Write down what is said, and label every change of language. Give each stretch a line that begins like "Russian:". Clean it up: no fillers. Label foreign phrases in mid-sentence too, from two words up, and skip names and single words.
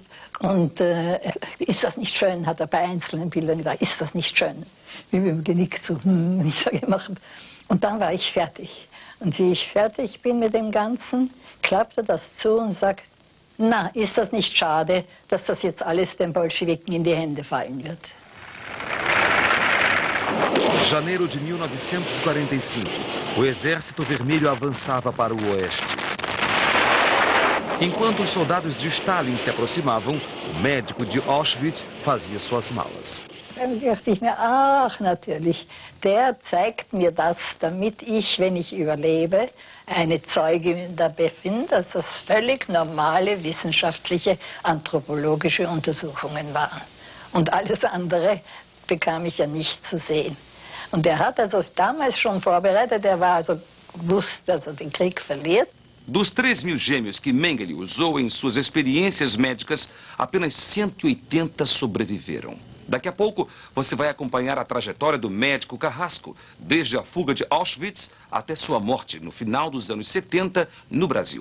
German: Und ist das nicht schön, hat er bei einzelnen Bildern gesagt, ist das nicht schön? Wie wir genickt so, ich sage, gemacht. Und dann war ich fertig. Und wie ich fertig bin mit dem Ganzen, klappte das zu und sagt, na, ist das nicht schade, dass das jetzt alles den Bolschewiken in die Hände fallen wird?
Portuguese: Janeiro de 1945, o Exército Vermelho avançava para o oeste. Enquanto os soldados de Stalin se aproximavam, o médico de Auschwitz fazia suas malas.
German: Dann dachte ich mir, ach natürlich, der zeigt mir das, damit ich, wenn ich überlebe, eine Zeugin dabei bin, dass das völlig normale wissenschaftliche, anthropologische Untersuchungen waren. Und alles andere bekam ich ja nicht zu sehen. Und er hat also damals schon vorbereitet, er war also wusste, dass er den Krieg verliert.
Portuguese: Dos 3.000 gêmeos que Mengele usou em suas experiências médicas, apenas 180 sobreviveram. Daqui a pouco, você vai acompanhar a trajetória do médico Carrasco, desde a fuga de Auschwitz até sua morte no final dos anos 70 no Brasil.